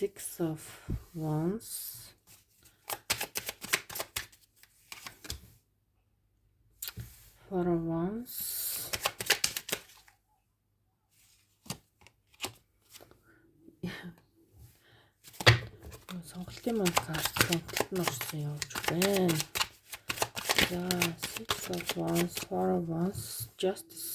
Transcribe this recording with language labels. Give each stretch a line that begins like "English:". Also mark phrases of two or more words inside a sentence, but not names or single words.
English: of Wands. Four of Wands.
Mongolian: Сонголтын маань карт сонголт нь орсон явж байна. За Six of Wands, Four of Wands, Justice.